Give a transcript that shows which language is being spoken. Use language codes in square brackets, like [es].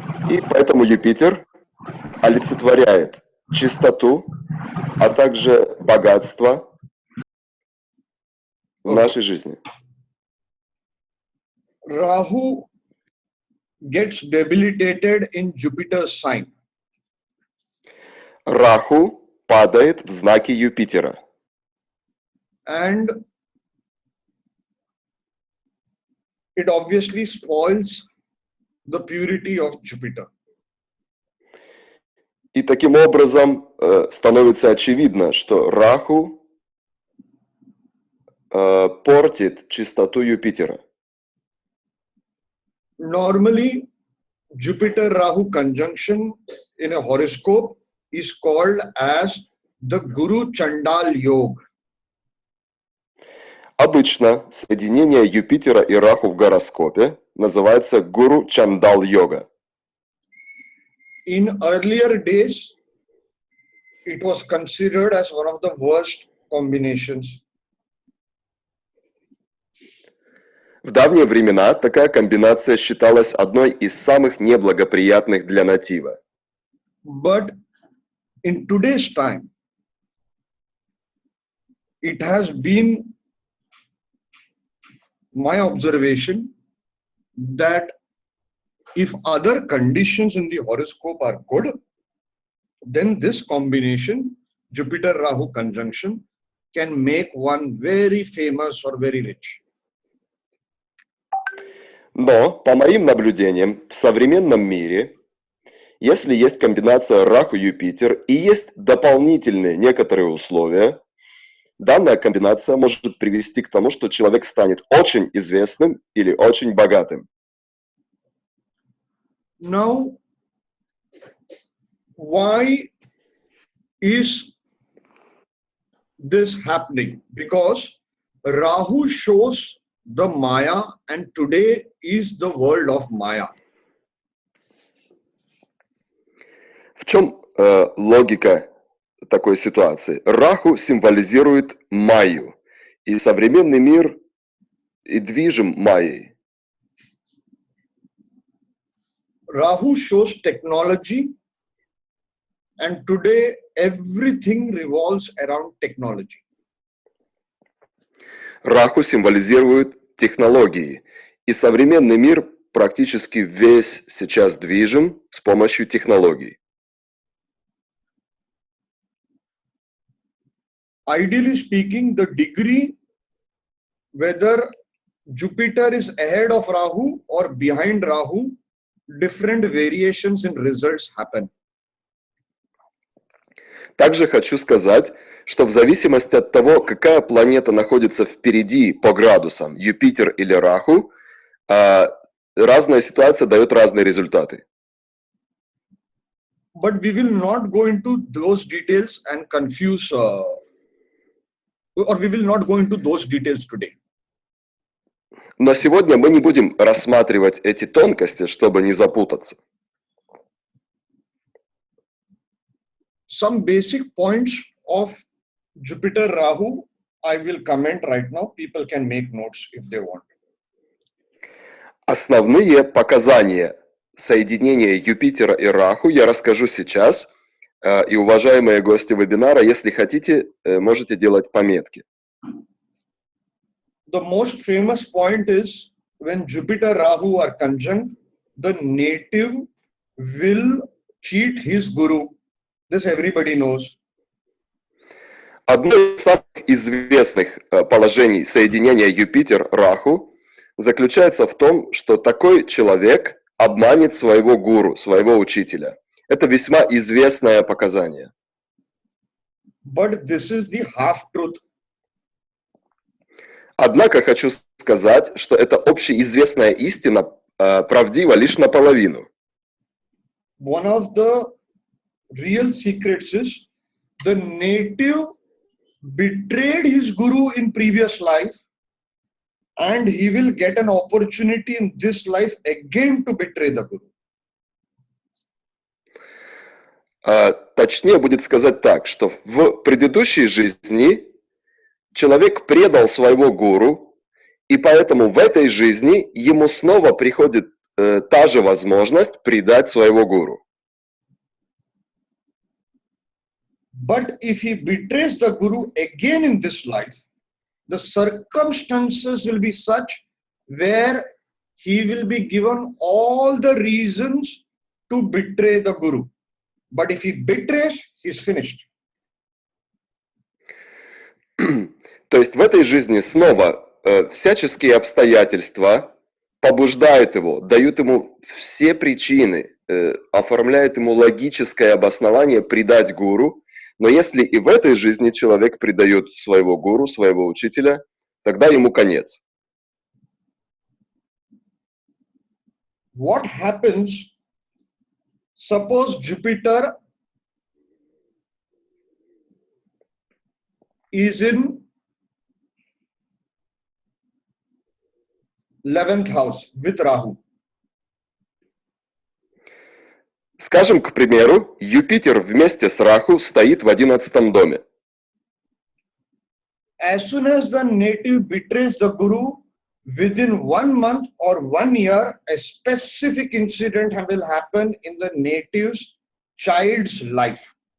[ru] И поэтому Юпитер олицетворяет чистоту, а также богатство в нашей жизни. [en] Rahu gets debilitated in Jupiter's sign. [ru] Раху падает в знаке Юпитера. [en] And it obviously spoils the purity of Jupiter. [ru] И таким образом становится очевидно, что Раху портит чистоту Юпитера. [en] Normally, Jupiter-Rahu conjunction in a horoscope is called as the Guru Chandal Yoga. [ru] Обычно соединение Юпитера и Раху в гороскопе называется Guru Chandal Yoga. [en] In earlier days, it was considered as one of the worst combinations. [ru] В давние времена такая комбинация считалась одной из самых неблагоприятных для натива. [en] But in today's time, it has been my observation that if other conditions in the horoscope are good, then this combination, Jupiter-Rahu conjunction, can make one very famous or very rich. [ru] Но, по моим наблюдениям, в современном мире, если есть комбинация Раху-Юпитер и есть дополнительные некоторые условия, данная комбинация может привести к тому, что человек станет очень известным или очень богатым. [en] Now, why is this happening? Because Rahu shows the Maya, and today is the world of Maya. [ru] В чем логика такой ситуации? Раху символизирует Майю, и современный мир и движим Майей. [en] Rahu shows technology, and today everything revolves around technology. [ru] Раху символизирует технологии, и современный мир практически весь сейчас движим с помощью технологий. [en] ideally speaking, the degree whether Jupiter is ahead of Rahu or behind Rahu, different variations in results happen. [ru] Также хочу сказать, что в зависимости от того, какая планета находится впереди по градусам, Юпитер или Раху, разная ситуация дает разные результаты. [en] But we will not go into those details and confuse, or we will not go into those details today. [ru] Но сегодня мы не будем рассматривать эти тонкости, чтобы не запутаться. [en] Some basic points of Jupiter Rahu I will comment right now. People can make notes if they want. [ru] Основные показания соединения Юпитера и Раху я расскажу сейчас. И, уважаемые гости вебинара, если хотите, можете делать пометки. [en] The most famous point is when Jupiter Rahu are conjunct, the native will cheat his guru. This everybody knows. [ru] Одно из самых известных положений соединения Юпитер-Раху заключается в том, что такой человек обманет своего гуру, своего учителя. Это весьма известное показание. [en] But this is the half truth. [ru] Однако хочу сказать, что эта общеизвестная истина правдива лишь наполовину. [en] One of the real secrets is the native betrayed his guru in previous life, and he will get an opportunity in this life again to betray the guru. [ru] Точнее будет сказать так, что в предыдущей жизни человек предал своего гуру, и поэтому в этой жизни ему снова приходит та же возможность предать своего гуру. [en] But if he betrays the guru again in this life, the circumstances will be such where he will be given all the reasons to betray the guru. But if he betrays, he's finished. [ru] То есть в этой жизни снова всяческие обстоятельства побуждают его, дают ему все причины, оформляют ему логическое обоснование предать гуру. Но если и в этой жизни человек предает своего гуру, своего учителя, тогда ему конец. [en] What happens? Suppose Jupiter is in 11th house with Rahu. [ru] Скажем, к примеру, Юпитер вместе с Раху стоит в 11-м доме. [en] As soon as the native betrays the guru, within 1 month or 1 year, a specific incident will happen in the native's child's life.